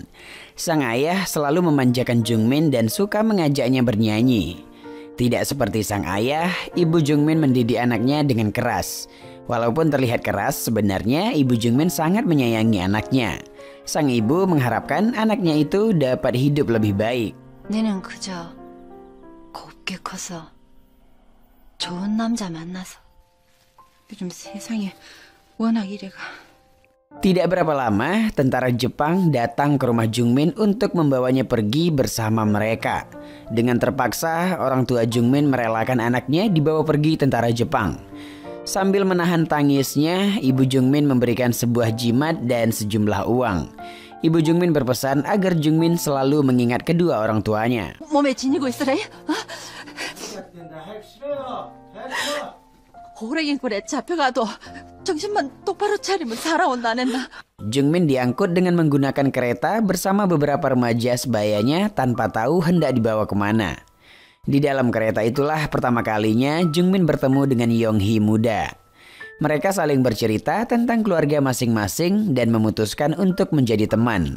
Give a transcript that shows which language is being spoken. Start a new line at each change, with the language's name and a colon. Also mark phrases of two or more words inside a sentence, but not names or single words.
Indonesian: Sang ayah selalu memanjakan Jungmin dan suka mengajaknya bernyanyi. Tidak seperti sang ayah, ibu Jungmin mendidik anaknya dengan keras. Walaupun terlihat keras, sebenarnya ibu Jungmin sangat menyayangi anaknya. Sang ibu mengharapkan anaknya itu dapat hidup lebih baik.
Korean: 내는 그저 곱게 커서 좋은 남자 만나서 요즘 세상에 워낙 이래가.
Indonesian: Tidak berapa lama, tentara Jepang datang ke rumah Jungmin untuk membawanya pergi bersama mereka. Dengan terpaksa, orang tua Jungmin merelakan anaknya dibawa pergi tentara Jepang. Sambil menahan tangisnya, ibu Jungmin memberikan sebuah jimat dan sejumlah uang. Ibu Jungmin berpesan agar Jungmin selalu mengingat kedua orang tuanya.
Korean: 몸에 지니고 있으래? 호랭이 굴에 잡혀가도 정신만 똑바로 차리면 살아온다는 나.
Indonesian: Jungmin diangkut dengan menggunakan kereta bersama beberapa remaja sebayanya tanpa tahu hendak dibawa kemana. Di dalam kereta itulah pertama kalinya Jungmin bertemu dengan Yonghee muda. Mereka saling bercerita tentang keluarga masing-masing dan memutuskan untuk menjadi teman.